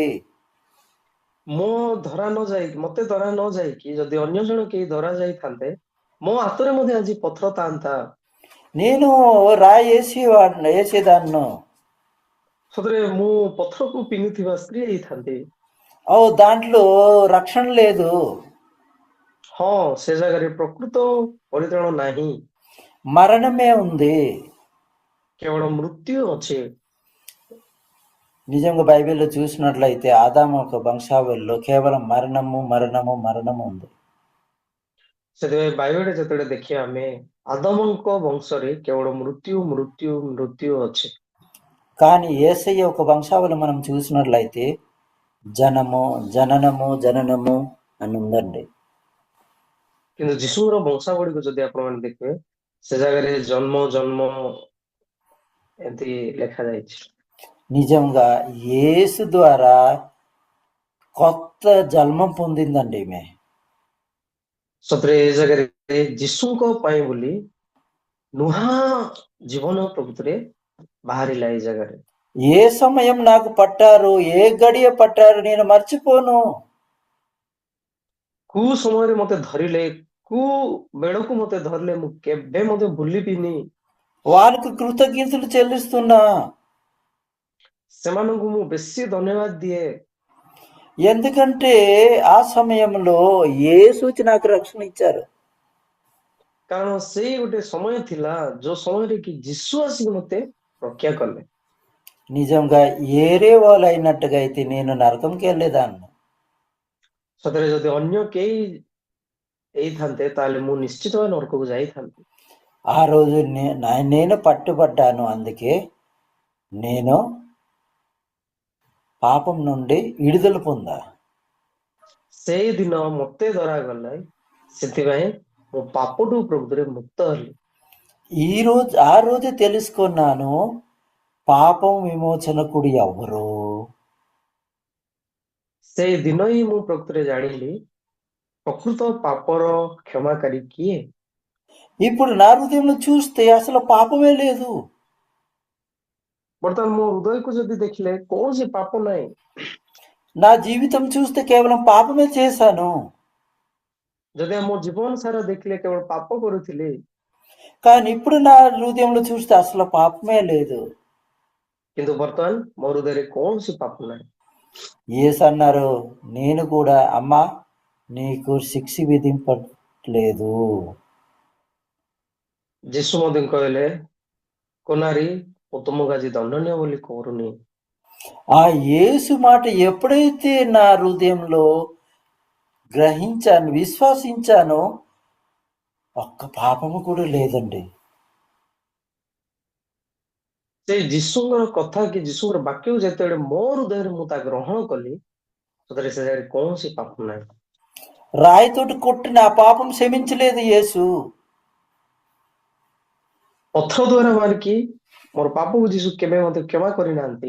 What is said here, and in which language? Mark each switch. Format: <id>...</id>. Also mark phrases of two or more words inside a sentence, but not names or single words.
<or>ମୋ ଧରା ନ ଯାଇକି ମତେ ଧରା ନ ଯାଇକି ଯଦି ଅନ୍ୟ ଜଣ କେହି ଧରା ଯାଇଥାନ୍ତେ, ମୋ ହାତରେ ମଧ୍ୟ ଆଜି ପଥର ଥାନ୍ତା।</or> <te>నేను రాయి వేసేదాన్ని.</te> <or>ସତରେ ମୁଁ ପଥରକୁ ପିନ୍ଧୁଥିବା ସ୍ତ୍ରୀ ହେଇଥାନ୍ତି।</or> <te>దాంట్లో రక్షణ లేదు.</te> <or>ହଁ, ସେ ଜାଗାରେ ପ୍ରକୃତ ପରିତ୍ରାଣ ନାହିଁ,</or> <te>మరణమే ఉంది.</te> <or>କେବଳ ମୃତ୍ୟୁ ଅଛି।</or> <te>నిజంగా బైబిల్లో చూసినట్లయితే ఆదాము ఒక వంశావళిలో కేవలం మరణము మరణము మరణము ఉంది.</te> <or>ସେଥିପାଇଁ ବାଇବେଳରେ ଯେତେବେଳେ ଦେଖିବା ଆମେ, ଆଦମଙ୍କ ବଂଶରେ କେବଳ ମୃତ୍ୟୁ ମୃତ୍ୟୁ ମୃତ୍ୟୁ ଅଛି।</or> <te>కానీ యేసయ్య ఒక వంశావళి మనం చూసినట్లయితే జనము జననము జననము అని ఉందండి.</te> <or>କିନ୍ତୁ ଯୀଶୁଙ୍କର ବଂଶାବଳୀକୁ ଯଦି ଆପଣମାନେ ଦେଖିବେ, ସେ ଜାଗାରେ ଜନ୍ମ ଜନ୍ମ ଏମିତି ଲେଖାଯାଇଛି।</or> <te>నిజంగా యేసు ద్వారా కొత్త జన్మం పొందిందండి ఈమె.</te> <or>ସତରେ ଏ ଜାଗାରେ ଯୀଶୁଙ୍କ ପାଇଁ ବୋଲି ନୂଆ ଜୀବନ ପ୍ରକୃତରେ ବାହାରିଲା ଏ ଜାଗାରେ।</or> <te>ఏ సమయం నాకు పట్టారు, ఏ గడియ పట్టారు నేను మర్చిపోను.</te> <or>କୋଉ ସମୟରେ ମତେ ଧରିଲେ, କୋଉ ବେଳକୁ ମତେ ଧରିଲେ, ମୁଁ କେବେ ମଧ୍ୟ ଭୁଲିବିନି।</or> <te>వారికి కృతజ్ఞతలు చెల్లిస్తున్నా.</te> <or>ସେମାନଙ୍କୁ ମୁଁ ବେଶୀ ଧନ୍ୟବାଦ ଦିଏ,</or> <te>ఎందుకంటే ఆ సమయంలో యేసు వచ్చి నాకు రక్షణ ఇచ్చారు.</te> <or>କାରଣ ସେଇ ଗୋଟେ ସମୟ ଥିଲା ଯୋଉ ସମୟରେ କି ଯୀଶୁ ଆସିକି ମତେ ରକ୍ଷା କଲେ।</or> <te>నిజంగా ఏరే వాళ్ళు అయినట్టుగా అయితే నేను నరకంకి వెళ్ళేదాన్ని.</te> <or>ସତରେ ଯଦି ଅନ୍ୟ କେହି ହେଇଥାନ୍ତେ, ତାହେଲେ ମୁଁ ନିଶ୍ଚିତ ଭାବେ ନରକକୁ ଯାଇଥାନ୍ତି।</or> <te>ఆ రోజు నేను పట్టుబడ్డాను. అందుకే నేను పాపం నుండి విడుదల పొందా.</te> <or>ସେଇ ଦିନ ମତେ ଧରାଗଲା, ସେଥିପାଇଁ ମୁଁ ପାପଠୁ ପ୍ରକୃତରେ ମୁକ୍ତ ହେଲି।</or> <te>ఆ రోజే తెలుసుకున్నాను పాపం విమోచనకుడు ఎవరు.</te> <or>ସେଇ ଦିନ ହିଁ ମୁଁ ପ୍ରକୃତରେ ଜାଣିଲି ପ୍ରକୃତ ପାପର କ୍ଷମାକାରୀ କିଏ।</or> <te>ఇప్పుడు నా హృదయంలో చూస్తే అసలు పాపమే లేదు.</te> <or>ବର୍ତ୍ତମାନ ମୋ ହୃଦୟକୁ ଯଦି ଦେଖିଲେ କୌଣସି ପାପ ନାହିଁ।</or> <te>నా జీవితం చూస్తే కేవలం పాపమే చేశాను.</te> <or>ଯଦି ଆମ ଜୀବନ ସାରା ଦେଖିଲେ కేవଳ ପାପ କରୁଥିଲି,</or> <te>కానీ ఇప్పుడు నా హృదయంలో చూస్తే అసలు పాపమే లేదు.</te> <or>କିନ୍ତୁ ବର୍ତ୍ତମାନ ମୋ ହୃଦୟରେ କୌଣସି ପାପ ନାହିଁ।</or> <te>యేసు అన్నారు, నేను కూడా అమ్మా నీకు శిక్ష విధింపట్లేదు.</te> <or>ଯୀଶୁ ମଧ୍ୟ କହିଲେ, କୋନାରୀ ମୁଁ ତୁମକୁ ଆଜି ଦଣ୍ଡନୀୟ ବୋଲି କରୁନି।</or> <te>ఆ యేసు మాట ఎప్పుడైతే నా హృదయంలో గ్రహించాను, విశ్వసించానో ఒక్క పాపము కూడా లేదండి.</te> <or>ସେଇ ଯୀଶୁଙ୍କର କଥା କି ଯୀଶୁଙ୍କର ବାକ୍ୟକୁ ଯେତେବେଳେ ମୋ ହୃଦୟରେ ମୁଁ ତା ଗ୍ରହଣ କଲି, ସତରେ ସେ ଜାଗାରେ କୌଣସି ପାପ ନାହିଁ।</or> <te>రాయితోటి కొట్టి నా పాపం క్షమించలేదు యేసు.</te> <or>ପଥର ଦ୍ୱାରା ମାରିକି ମୋର ପାପକୁ ଯୀଶୁ କେବେ ମଧ୍ୟ କ୍ଷମା କରିନାହାନ୍ତି।</or>